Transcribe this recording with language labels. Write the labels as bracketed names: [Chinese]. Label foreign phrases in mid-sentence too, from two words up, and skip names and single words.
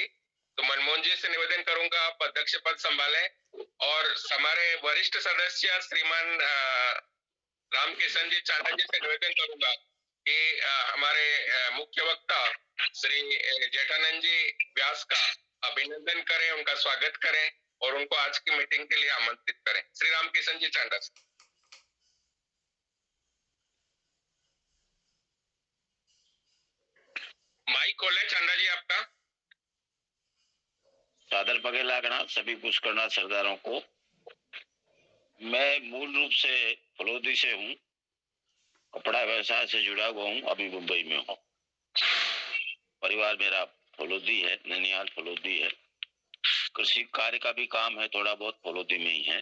[Hindi] तो मनमोहन जी से निवेदन करूंगा आप अध्यक्ष पद संभालें, और हमारे वरिष्ठ सदस्य श्रीमान रामकिशन जी चांडा जी से निवेदन करूंगा कि हमारे मुख्य वक्ता श्री जेठानंद जी व्यास का अभिनंदन करें, उनका स्वागत करें और उनको आज की मीटिंग के लिए आमंत्रित करें। श्री रामकिशन जी चांडा। माइक खोले चांडा जी आपका। सादर [Marwari] पगे लागना [Hindi] सभी पुष्करणा सरदारों को। मैं मूल रूप से फलोदी से हूँ, कपड़ा व्यवसाय से जुड़ा हुआ हूँ, अभी मुंबई में हूँ। परिवार मेरा फलोदी है, ननिहाल फलोदी है। कृषि कार्य का भी काम है, थोड़ा बहुत फलोदी में ही है।